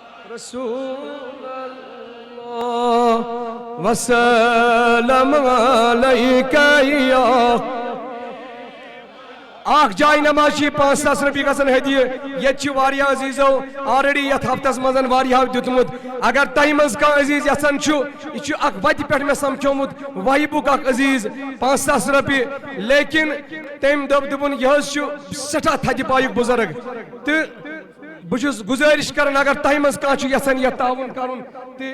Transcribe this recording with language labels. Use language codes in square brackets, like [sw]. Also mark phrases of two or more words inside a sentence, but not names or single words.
[ar] رسول اللہ وسلم علیکہ [ks] یا اخ جائے نماز 5,000 رۄپیہِ گژھن ہدیہِ ییٚتہِ چھِ واریاہ عزیٖزو آلریڈی یتھ ہفتس منٛز واریاہو دیُتمُت اگر تۄہہِ منٛز کانٛہہ عزیٖز یژھان چھُ یہِ چھُ اکھ وتہِ پٮ۪ٹھ مےٚ سمکھیومُت وہیبُک اکھ عزیٖز 5,000 رۄپیہِ لیکن تٔمۍ دوٚپُن یہِ حظ چھُ سٮ۪ٹھاہ تھدِ پایُک بُزرگ تہٕ بہٕ چھُس گُزٲرِش کران اگر تۄہہِ منٛز کانٛہہ چھُ یژھان یتھ تعاوُن کرُن تہٕ